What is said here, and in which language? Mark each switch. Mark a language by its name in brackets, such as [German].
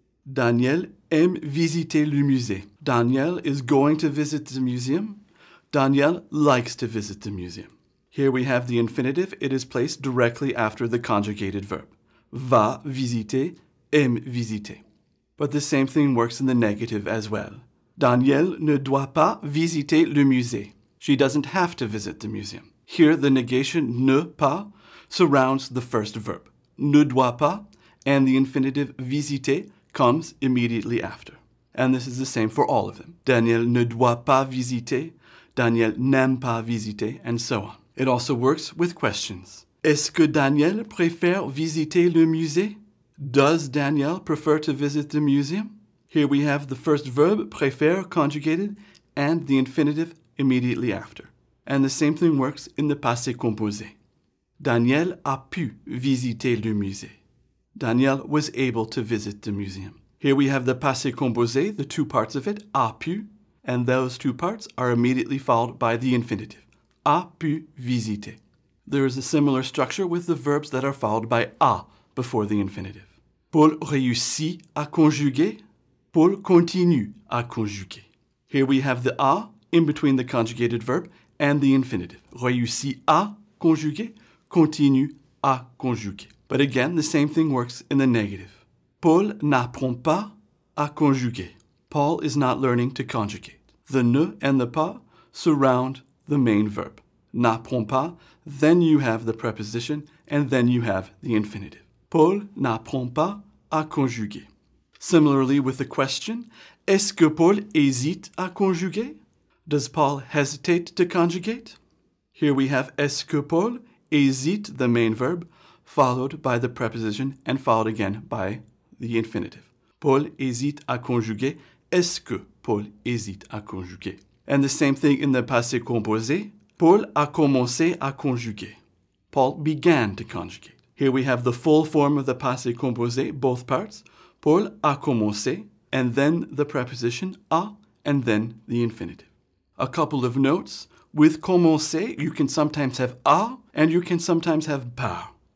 [French] Daniel aime visiter le musée. [English] Daniel is going to visit the museum. Daniel likes to visit the museum. Here we have the infinitive. It is placed directly after the conjugated verb. [French] Va visiter, aime visiter. [English] But the same thing works in the negative as well. [French] Danielle ne doit pas visiter le musée. [English] She doesn't have to visit the museum. Here the negation ne pas surrounds the first verb. [French] Ne doit pas, [English] and the infinitive visiter comes immediately after. And this is the same for all of them. [French] Daniel ne doit pas visiter, Daniel n'aime pas visiter, [English] and so on. It also works with questions. [French] Est-ce que Daniel préfère visiter le musée? [English] Does Daniel prefer to visit the museum? Here we have the first verb, préfère, conjugated, and the infinitive immediately after. And the same thing works in the passé composé. [French] Daniel a pu visiter le musée. [English] Daniel was able to visit the museum. Here we have the passé composé, the two parts of it, a pu, and those two parts are immediately followed by the infinitive. [French] A pu visiter. [English] There is a similar structure with the verbs that are followed by a before the infinitive. [French] Paul réussit à conjuguer. Paul continue à conjuguer. [English] Here we have the a in between the conjugated verb and the infinitive. [French] Réussit à conjuguer, continue à conjuguer. [English] But again, the same thing works in the negative. [French] Paul n'apprend pas à conjuguer. [English] Paul is not learning to conjugate. The ne and the pas surround the main verb. [French] N'apprend pas, [English] then you have the preposition, and then you have the infinitive. [French] Paul n'apprend pas à conjuguer. [English] Similarly with the question, [French] est-ce que Paul hésite à conjuguer? [English] Does Paul hesitate to conjugate? Here we have [French] est-ce que Paul hésite, [English] the main verb, followed by the preposition and followed again by the infinitive. [French] Paul hésite à conjuguer. Est-ce que Paul hésite à conjuguer? [English] And the same thing in the passé composé. [French] Paul a commencé à conjuguer. [English] Paul began to conjugate. Here we have the full form of the passé composé, both parts. [French] Paul a commencé, [English] and then the preposition a, and then the infinitive. A couple of notes. With commencer, you can sometimes have a, and you can sometimes have par.